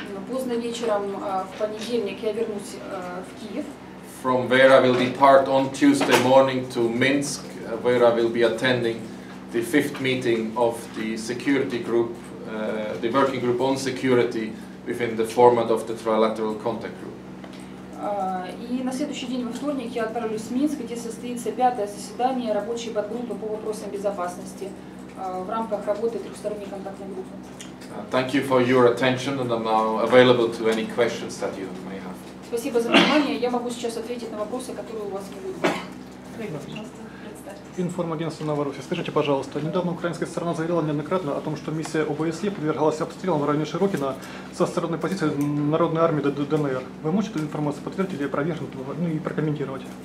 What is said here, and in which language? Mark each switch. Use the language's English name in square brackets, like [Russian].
[Russian] Поздно вечером в понедельник я вернусь в Киев. [English] From where I will depart on Tuesday morning to Minsk, where I will be attending the 5th meeting of the security group, the working group on security within the format of the trilateral contact group. [Russian] И на следующий день, во вторник, я отправлюсь в Минск, где состоится 5-е заседание рабочей подгруппы по вопросам безопасности в рамках работы трехсторонней контактной группы. [English] Thank you for your attention, and I'm now available to any questions that you may have. [Russian] Спасибо за внимание. Я могу сейчас ответить на вопросы, которые у вас будут. Информагентство Новороссии. Скажите, пожалуйста, недавно украинская сторона заявила неоднократно о том, что миссия ОБСЕ подвергалась обстрелам в районе Широкино со стороны позиции Народной армии ДНР. Вы можете эту информацию подтвердить или опровергнуть, ну и прокомментировать?